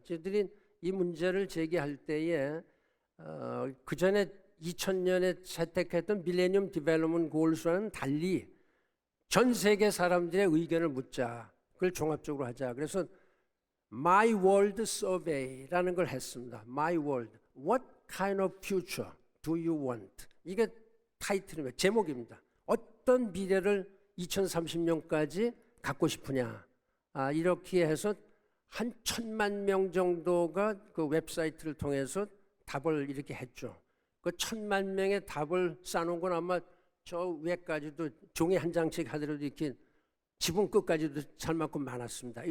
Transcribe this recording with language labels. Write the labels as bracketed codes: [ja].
[ko] 저희들이 이 문제를 제기할 때에 그 전에 2000년에 채택했던 밀레니엄 디벨롭먼트 골스와는 달리 전 세계 사람들의 의견을 묻자. 그걸 종합적으로 하자. 그래서 My World Survey라는 걸 했습니다. My World. [en] What kind of future do you want? [ko] 이게 타이틀입니다. 제목입니다. 어떤 미래를 2030년까지 갖고 싶으냐. 이렇게 해서 한 1000만 명 정도가 그 웹사이트를 통해서 답을 이렇게 했죠. 그 1000만 명의 답을 쌓아놓은 건 아마 저 위에까지도 종이 한 장씩 하더라도 이렇게 지붕 끝까지도 잘만큼 많았습니다.